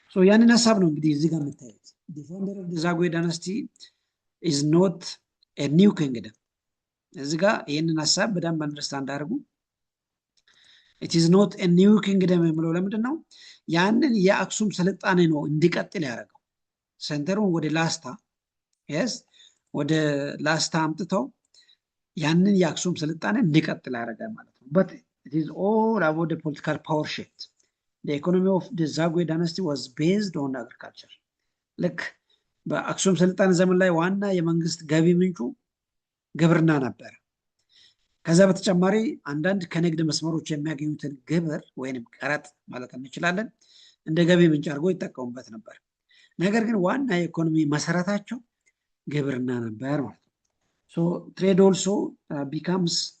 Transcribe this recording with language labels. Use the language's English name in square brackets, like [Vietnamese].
[Amharic] ያንን ሀሳብ ነው እንግዲህ እዚህ ጋር የምታዩት። [English] the founder of the Zagwe dynasty is not a new kingdom። [Amharic] እዚህ ጋር ይህንን ሀሳብ በደንብ አንደርስታንድ አድርጉ። [English] it is not a new kingdom [Amharic] የምለው ለምንድን ነው? ያንን የአክሱም ስልጣኔ ነው እንዲቀጥል ያደረገው። ሴንተሩን ወደ ላስታ ወደ ላስታ አምጥተው ያንን የአክሱም ስልጣኔ እንዲቀጥል ያደረገ ማለት ነው። [English] but it is all about the political power shift። the economy of the Zagwe dynasty was based on agriculture. [Amharic] ልክ በአክሱም ስልጣን ዘመን ላይ ዋና የመንግስት ገቢ ምንጩ ግብርና ነበር። ከዛ በተጨማሪ አንዳንድ ከንግድ መስመሮች የሚያገኙትን ግብር ወይንም ቀረጥ ማለት እንችላለን እንደ ገቢ ምንጭ አድርጎ ይጠቀሙበት ነበር። ነገር ግን ዋና የኢኮኖሚ መሰረታቸው ግብርና ነበር ማለት ነው። [English] So trade also becomes